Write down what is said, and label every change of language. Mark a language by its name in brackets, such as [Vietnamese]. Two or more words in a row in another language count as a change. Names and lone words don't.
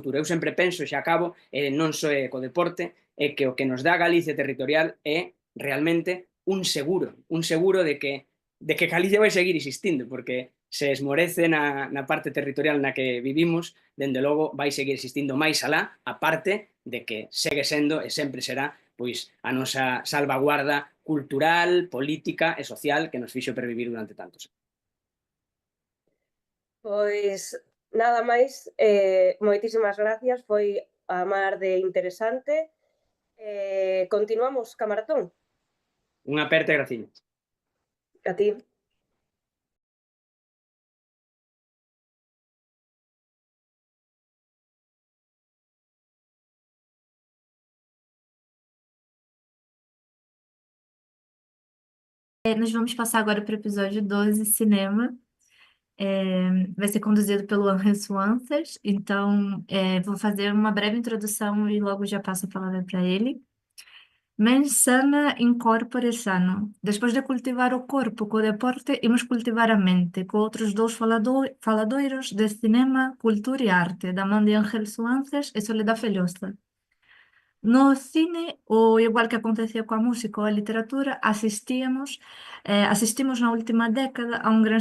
[Galician] Eu sempre penso, xa acabo, non só co deporte, é que o que nos dá Galicia territorial é realmente un seguro de que Galicia vai seguir existindo, porque se esmorece na parte territorial na que vivimos, dende logo vai seguir existindo máis alá, a parte de que segue sendo e sempre será pois a nosa salvaguarda cultural, política e social que nos fixo pervivir durante tantos anos. Pois nada máis, moitísimas gracias, foi a mar de interesante. Continuamos ca maratón. Unha aperta e graciñas. A ti. [Portuguese] Nós vamos passar agora para o episódio 12, cinema. Vai ser conduzido pelo Ángel Swances, então vou fazer uma breve introdução e logo já passo a palavra para ele. [Latin] Mens sana in corpore sano. [Galician] Despois de cultivar o corpo co deporte, imos cultivar a mente co outros dous faladoiros de cinema, cultura e arte, da man de Ángel Swances e Soledad Fellosa. No cine, ou igual que acontecía coa música ou a literatura, asistimos na última década a un gran